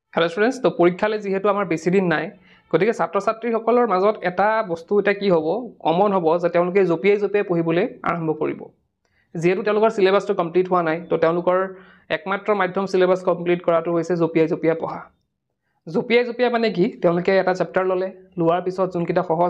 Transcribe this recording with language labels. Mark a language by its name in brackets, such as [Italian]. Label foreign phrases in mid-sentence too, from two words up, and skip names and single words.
[English] hello students [Assamese] তো পৰীক্ষালৈ যিহেতু আমাৰ বেছি দিন নাই গতিকে ছাত্ৰ छात्रीসকলৰ মাজত এটা বস্তু এটা কি হ'ব কমন হ'ব যে তেওঁলোকে জপিয়াই পঢ়িবলৈ আৰম্ভ কৰিব যেহেতু তেওঁলোকৰ [English] syllabus complete [Assamese] হোৱা নাই তো তেওঁলোকৰ একমাত্ৰ মাধ্যম [English] syllabus complete [Assamese] কৰাটো হৈছে জপিয়াই পঢ়া জপিয়াই মানে কি তেওঁলোকে এটা চেপ্টাৰ ললে লোৱাৰ পিছত যোনকিটা সহজ